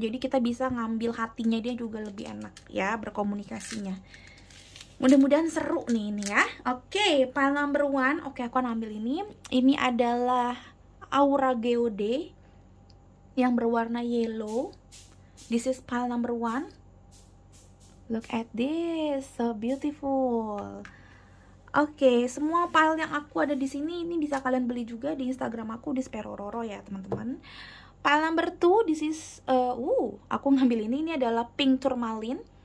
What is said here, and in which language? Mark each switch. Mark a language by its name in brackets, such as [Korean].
[Indonesian] Jadi kita bisa ngambil hatinya dia juga lebih enak ya berkomunikasinya. Mudah-mudahan seru nih ini ya. Oke, [English] pile number 1. [Indonesian] Oke, aku akan ambil ini. Ini adalah aura geode yang berwarna yellow. [English] This is pile number 1. Look at this, so beautiful. [Indonesian] Oke, semua pile yang aku ada di sini ini bisa kalian beli juga di Instagram aku di Sperororo ya teman-teman. [English] Pile number 2, this is [Indonesian] aku ngambil ini adalah pink tourmaline.